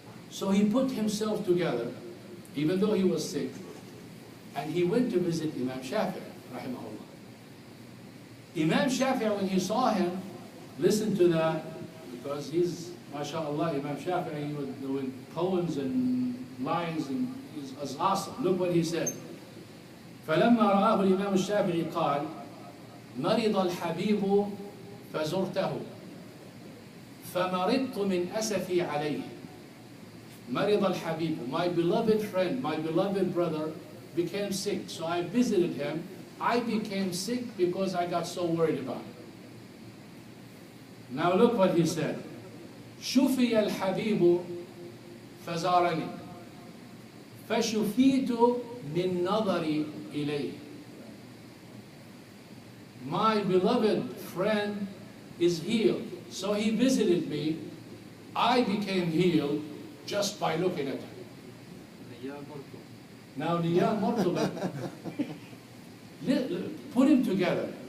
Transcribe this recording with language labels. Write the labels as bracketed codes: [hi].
[en] So he put himself together, even though he was sick, and he went to visit Imam Shafi'i, rahimahullah. Imam Shafi'i, when he saw him, listened to that, because he's, mashallah, Imam Shafi'i, with poems and lines, and he's awesome. Look what he said. [ar] فَلَمَّا رَآهُ الْإِمَامُ الشَّافِعِي قال مرض الحبيب فزرته فمرضت من أسفي عليه. مرض الحبيب, [en] my beloved friend, my beloved brother became sick. So I visited him. I became sick because I got so worried about him. Now look what he said. [ar] شفي الحبيب فزارني فشفيت من نظري إليه. [en] My beloved friend is healed. So he visited me. I became healed just by looking at him. Now, Niyah Murtaba, put him together.